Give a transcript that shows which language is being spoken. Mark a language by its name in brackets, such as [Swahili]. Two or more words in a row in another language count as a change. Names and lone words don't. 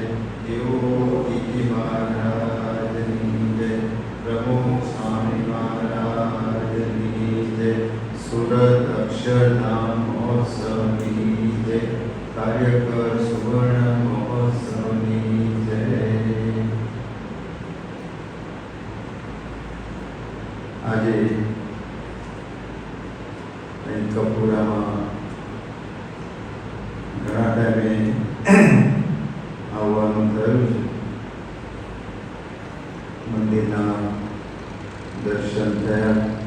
[Gujarati] યોગી મહારાજની જય. પ્રમુખ સ્વામી મહારાજની જય. સુરત અક્ષરધામ મહોત્સવની જય. કાર્યકર સુવર્ણ મહોત્સવની જય. આજે અહીં કપૂરામાં ઘણા ટાઈમે આવવાનું થયું છે. મંદિરના દર્શન થયા.